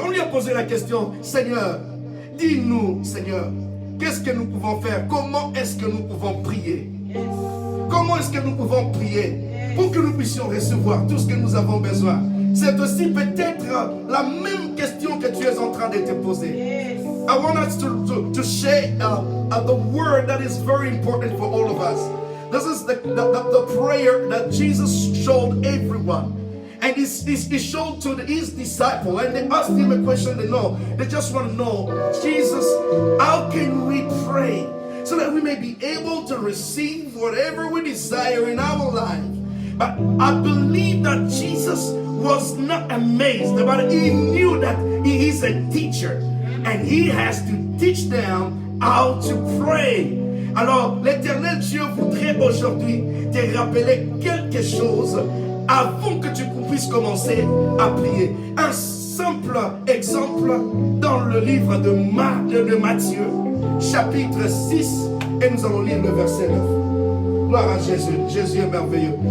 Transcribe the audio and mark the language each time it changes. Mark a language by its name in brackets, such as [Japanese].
[French] On lui a posé la question, Seigneur, dis-nous, Seigneur, qu'est-ce que nous pouvons faire? Comment est-ce que nous pouvons prier? Comment est-ce que nous pouvons prier pour que nous puissions recevoir tout ce que nous avons besoin? C'est aussi peut-être la même question que tu es en train de te poser. [English] I want us to share the word that is very important for all of us. This is the prayer that Jesus showed everyone. And he showed to his disciples, and they asked him a question. They just want to know, Jesus, how can we pray so that we may be able to receive whatever we desire in our life? But I believe that Jesus was not amazed, but he knew that he is a teacher, and he has to teach them how to pray. [French] Alors, l'Éternel Dieu voudrait aujourd'hui te rappeler quelque chose avant que tu puisses commencer à prier. Un simple exemple dans le livre de Matthieu, chapitre 6, et nous allons lire le verset 9. Gloire à Jésus. Jésus est merveilleux.